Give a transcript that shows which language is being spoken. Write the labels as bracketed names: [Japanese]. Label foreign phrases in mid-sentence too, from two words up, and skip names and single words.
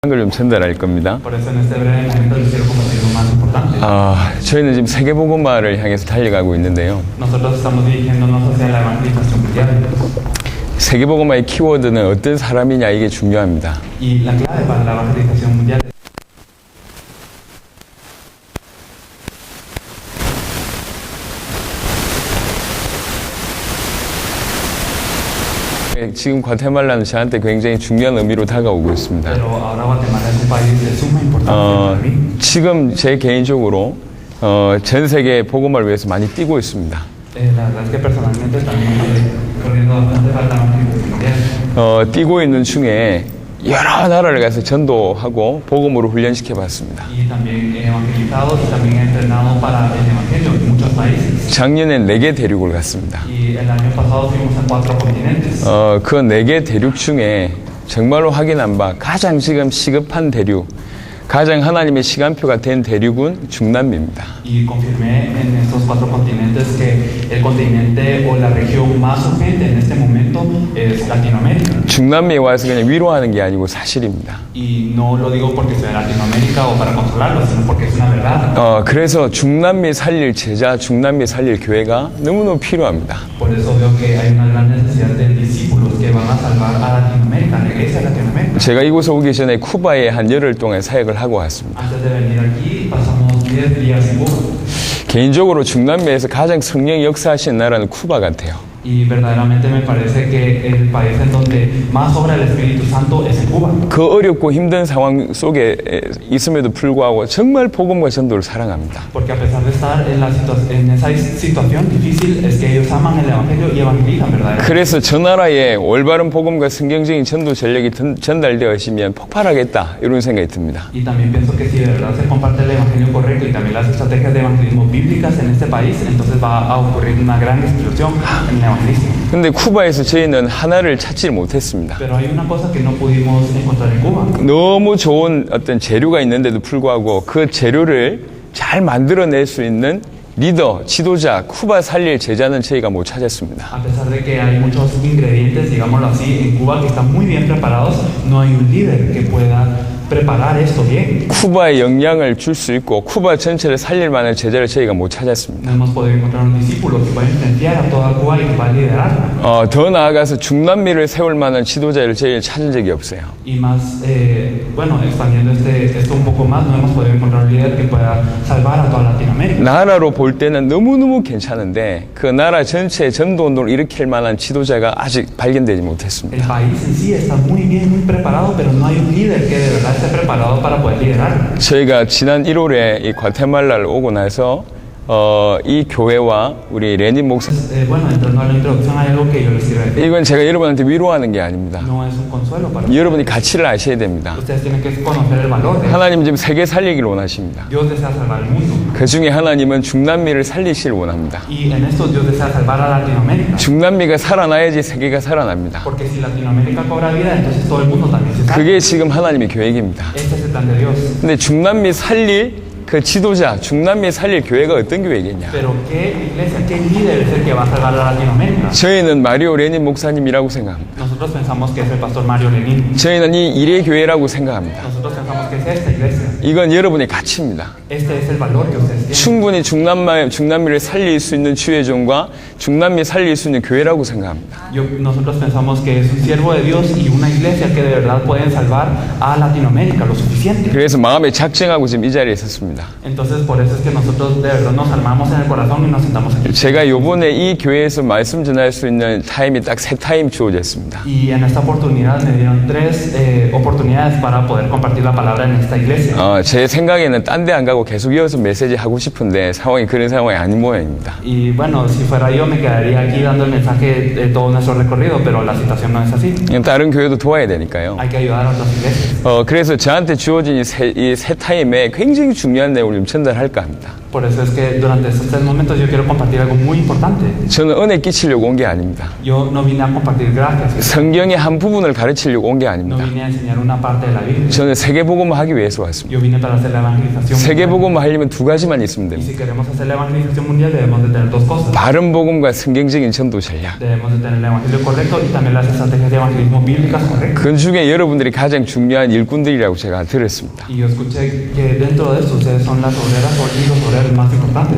[Korean] 걸 좀 전달할 겁니다. [Spanish] Por eso en este breve momento les quiero compartir lo más importante. [Korean] 저희는 지금 세계복음화를 향해서 달려가고 있는데요. [Spanish] Nosotros estamos dirigiéndonos hacia la evangelización mundial. [Korean] 세계복음화의 키워드는 어떤 사람이냐 이게 중요합니다. [Spanish] Y la clave para la evangelización mundial [Korean] 지금 과테말라는 저한테 굉장히 중요한 의미로 다가오고 있습니다. [Spanish] Pero ahora Guatemala es un país de suma importancia para mí. [Korean] 지금 제 개인적으로 전 세계 복음화를 위해서 많이 뛰고 있습니다. [Spanish] La verdad es que personalmente también estoy corriendo bastante para la evangelización mundial. [Korean] 뛰고 있는 중에 여러 나라를 가서 전도하고 복음으로 훈련시켜 봤습니다. [Spanish] Y también he evangelizado y también he entrenado para el evangelio en muchos países. [Korean] 작년에 4개 대륙을 갔습니다. [Spanish] Y el año pasado fuimos a 4 continentes. [Korean] 그 4개 대륙 중에 정말로 확인한 바 가장 지금 시급한 대륙, 가장 하나님의 시간표가 된 대륙은 중남미입니다. [Spanish] Y confirmé en estos 4 continentes que el continente o la región más urgente en este momento es Latinoamérica. [Korean] 중남미에 와서 그냥 위로하는 게 아니고 사실입니다. [Spanish] Y no lo digo porque soy de Latinoamérica o para consolarlo, sino porque es una verdad. [Korean] 그래서 중남미 살릴 제자, 중남미 살릴 교회가 너무너무 필요합니다. [Spanish] Por eso veo que hay una gran necesidad de discípulos que van a salvar a Latinoamérica, a la iglesia de Latinoamérica. [Korean] 제가 이곳에 오기 전에 쿠바에 한 열흘 동안 사역을 하고 왔습니다. [Spanish] Antes de venir aquí pasamos 10 días en Cuba. [Korean] 개인적으로 중남미에서 가장 성령이 역사하시는 나라는 쿠바 같아요. [Spanish] Y verdaderamente me parece que el país en donde más obra el Espíritu Santo es en Cuba. [Korean] 그 어렵고 힘든 상황 속에 있음에도 불구하고 정말 복음과 전도를 사랑합니다. [Spanish] Porque a pesar de estar en esa situación difícil, es que ellos aman el Evangelio y evangelizan verdaderamente. [Korean] 그래서 저 나라에 올바른 복음과 성경적인 전도 전략이 전달되어지면 폭발하겠다 이런 생각이 듭니다. [Spanish] Y también pienso que si de verdad se comparte el Evangelio correcto y también las estrategias de evangelismo bíblicas en este país, entonces va a ocurrir una gran explosión en el evangelismo. [Korean] 근데 쿠바에서 저희는 하나를 찾지 못했습니다. [Spanish] Pero hay una cosa que no pudimos encontrar en Cuba. [Korean] 너무 좋은 어떤 재료가 있는데도 불구하고 그 재료를 잘 만들어낼 수 있는 리더, 지도자, 쿠바 살릴 제자는 저희가 못 찾았습니다. [Spanish] A pesar de que hay muchos ingredientes, digámoslo así, en Cuba que están muy bien preparados, no hay un líder que pueda preparar esto bien. [Korean] 쿠바에 영향을 줄 수 있고 쿠바 전체를 살릴 만한 제자를 저희가 못 찾았습니다. [Spanish] No hemos podido encontrar un discípulo que pueda influenciar a toda Cuba y que va a liderarla. [Korean] 더 나아가서 중남미를 세울 만한 지도자를 저희가 찾은 적이 없어요. [Spanish] Y más, bueno, expandiendo esto un poco más, no hemos podido encontrar un líder que pueda salvar a toda Latinoamérica. [Korean] 나라로 볼 때는 너무너무 괜찮은데 그 나라 전체의 전도운동을 일으킬 만한 지도자가 아직 발견되지 [Spanish] El [Korean] 못했습니다. [Spanish] país en sí está muy bien, muy preparado, pero no hay un líder que de verdad esté preparado para poder liderar. [Korean] 저희가 지난 1월에 이 과테말라를 오고 나서 이 교회와 우리 레닌 목사 [Spanish] Bueno, entrando a la introducción hay algo que yo les quiero decir. [Korean] 이건 제가 여러분한테 위로하는 게 아닙니다. [Spanish] No es un consuelo para [Korean] 여러분이 가치를 아셔야 됩니다. [Spanish] ustedes. Tienen que conocer el valor de [Korean] 하나님 지금 세계 살리기를 원하십니다. [Spanish] Dios desea salvar el mundo. [Korean] 그 중에 하나님은 중남미를 살리시길 원합니다. [Spanish] Y en esto Dios desea salvar a Latinoamérica. [Korean] 중남미가 살아나야지 세계가 살아납니다. [Spanish] Porque si Latinoamérica cobra vida, entonces todo el mundo también se salva. [Korean] 그게 지금 하나님의 계획입니다. [Spanish] Este es el plan de Dios. [Korean] 근데 중남미 살릴 그 지도자, 중남미 살릴 교회가 어떤 교회겠냐? [Spanish] Pero ¿qué iglesia, qué líder es el que va a salvar a Latinoamérica? [Korean] 저희는 마리오 레닌 목사님이라고 생각합니다. [Spanish] Nosotros pensamos que es el pastor Mario Lenin. [Korean] 저희는 이 일의 교회라고 생각합니다. [Spanish] Nosotros pensamos que es esta iglesia. [Korean] 이건 여러분의 가치입니다. [Spanish] Este es el valor que ustedes tienen. [Korean] 충분히 중남미를 살릴 수 있는 주의종과 중남미 살릴 수 있는 교회라고 생각합니다. [Spanish] Nosotros pensamos que es un siervo de Dios y una iglesia que de verdad pueden salvar a Latinoamérica lo suficiente. [Korean] 그래서 마음에 작정하고 지금 이 자리에 있었습니다. [Spanish] Entonces por eso es que nosotros de verdad nos armamos en el corazón y nos sentamos aquí. [Korean] 제가 요번에 이 교회에서 말씀 전할 수 있는 타임이 딱 3타임 주어졌습니다. [Spanish] Y en esta oportunidad me dieron 3 oportunidades para poder compartir la palabra en esta iglesia. [Korean] 제 생각에는 딴 데 안 가고 계속 이어서 메시지 하고 싶은데 상황이 그런 상황이 아닌 모양입니다. [Spanish] Y bueno, si fuera yo me quedaría aquí dando el mensaje de todo nuestro recorrido, pero la situación no es así. [Korean] 다른 교회도 도와야 되니까요. [Spanish] Hay que ayudar a otras iglesias. [Korean] 그래서 저한테 주어진 이 세 타임에 굉장히 중요한 내용을 좀 전달할까 합니다. [Spanish] Por eso es que durante estos 3 momentos yo quiero compartir algo muy importante. [Korean] 저는 은혜 끼치려고 온 게 아닙니다. [Spanish] Yo no vine a compartir gracias. [Korean] 성경의 한 부분을 가르치려고 온 게 [Spanish] No [Korean] 아닙니다. [Spanish] vine a enseñar una parte de la Biblia. [Korean] 저는 세계복음을 하기 위해서 왔습니다. [Spanish] Yo vine para hacer la evangelización. [Korean] 세계복음을 하려면 2가지만 있으면 [Spanish] Y [Korean] 됩니다. [Spanish] si queremos hacer la evangelización mundial debemos de tener 2 cosas. [Korean] 바른 복음과 성경적인 전도 전략. [Spanish] Debemos de tener el evangelio correcto y también las estrategias de evangelismo bíblicas correctas. [Korean] 그 중에 여러분들이 가장 중요한 일꾼들이라고 제가 들었습니다. [Spanish] Y yo escuché que dentro de eso ustedes son las obreras y los obreros más importantes.